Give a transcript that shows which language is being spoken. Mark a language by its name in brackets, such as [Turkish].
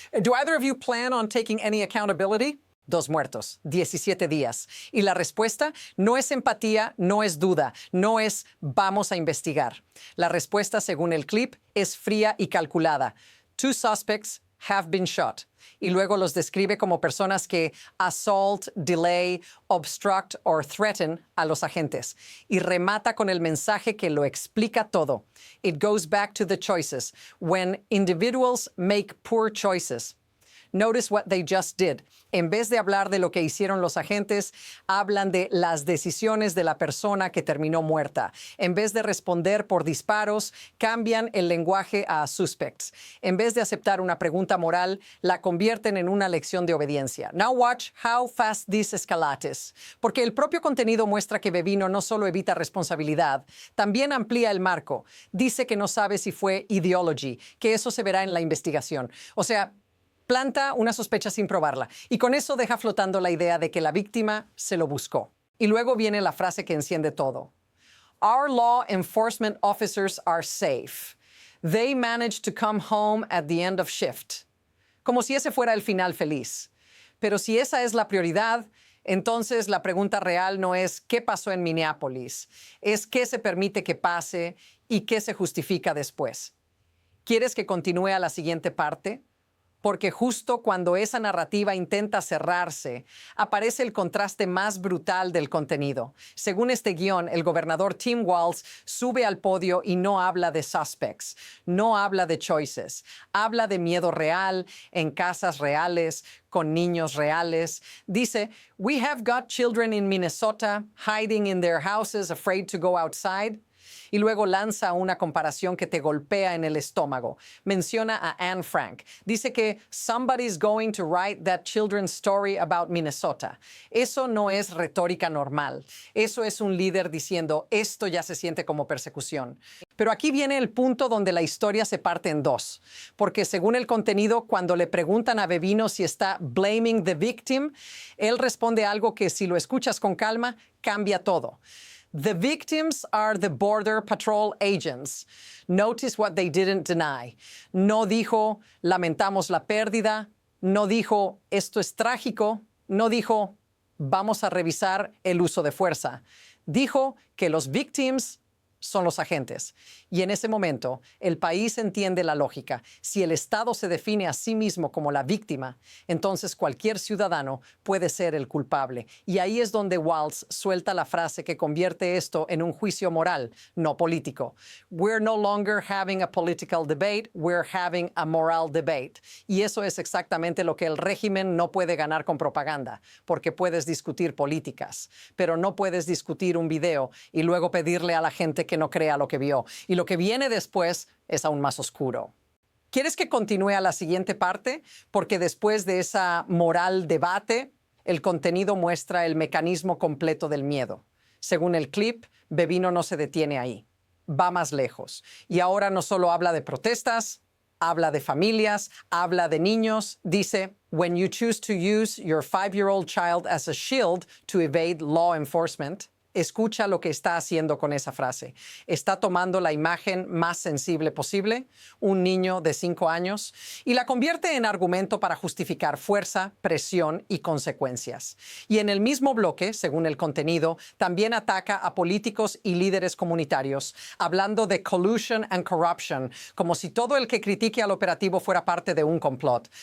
[English] Do either of you plan on taking any accountability?" [Spanish] 2 muertos, 17 días. Y la respuesta no es empatía, no es duda, no es vamos a investigar. La respuesta, según el clip, es fría y calculada. [English] 2 suspects have been shot. [Spanish] Y luego los describe como personas que [English] assault, delay, obstruct or threaten [Spanish] a los agentes. Y remata con el mensaje que lo explica todo. [English] It goes back to the choices. When individuals make poor choices. Notice what they just did. [Spanish] En vez de hablar de lo que hicieron los agentes, hablan de las decisiones de la persona que terminó muerta. En vez de responder por disparos, cambian el lenguaje a suspects. En vez de aceptar una pregunta moral, la convierten en una lección de obediencia. [English] Now watch how fast this escalates. [Spanish] Porque el propio contenido muestra que Bevino no solo evita responsabilidad, también amplía el marco. Dice que no sabe si fue ideology, que eso se verá en la investigación. O sea, planta una sospecha sin probarla y con eso deja flotando la idea de que la víctima se lo buscó. Y luego viene la frase que enciende todo. [English] "Our law enforcement officers are safe. They managed to come home at the end of shift." [Spanish] Como si ese fuera el final feliz. Pero si esa es la prioridad, entonces la pregunta real no es qué pasó en Minneapolis, es qué se permite que pase y qué se justifica después. ¿Quieres que continúe a la siguiente parte? Porque justo cuando esa narrativa intenta cerrarse, aparece el contraste más brutal del contenido. Según este guión, el gobernador Tim Walz sube al podio y no habla de suspects, no habla de choices, habla de miedo real, en casas reales, con niños reales. Dice, [English] "We have got children in Minnesota hiding in their houses, afraid to go outside." [Spanish] Y luego lanza una comparación que te golpea en el estómago. Menciona a Anne Frank. Dice que [English] "somebody's going to write that children's story about Minnesota." [Spanish] Eso no es retórica normal. Eso es un líder diciendo, esto ya se siente como persecución. Pero aquí viene el punto donde la historia se parte en dos. Porque según el contenido, cuando le preguntan a Bevino si está [English] blaming the victim, [Spanish] él responde algo que si lo escuchas con calma, cambia todo. [English] "The victims are the Border Patrol agents." Notice what they didn't deny. [Spanish] No dijo, lamentamos la pérdida. No dijo, esto es trágico. No dijo, vamos a revisar el uso de fuerza. Dijo que los victims son los agentes. Y en ese momento, el país entiende la lógica. Si el Estado se define a sí mismo como la víctima, entonces cualquier ciudadano puede ser el culpable. Y ahí es donde Walz suelta la frase que convierte esto en un juicio moral, no político. [English] We're no longer having a political debate, we're having a moral debate. [Spanish] Y eso es exactamente lo que el régimen no puede ganar con propaganda, porque puedes discutir políticas, pero no puedes discutir un video y luego pedirle a la gente que no crea lo que vio. Y lo que viene después es aún más oscuro. ¿Quieres que continúe a la siguiente parte? Porque después de esa [English] moral debate, [Spanish] el contenido muestra el mecanismo completo del miedo. Según el clip, Bevino no se detiene ahí. Va más lejos. Y ahora no solo habla de protestas, habla de familias, habla de niños. Dice, [English] when you choose to use your 5-year-old child as a shield to evade law enforcement. [Spanish] Escucha lo que está haciendo con esa frase. Está tomando la imagen más sensible posible, un niño de 5 años, y la convierte en argumento para justificar fuerza, presión y consecuencias. Y en el mismo bloque, según el contenido, también ataca a políticos y líderes comunitarios, hablando de [English] collusion and corruption, [Spanish] como si todo el que critique al operativo fuera parte de un complot.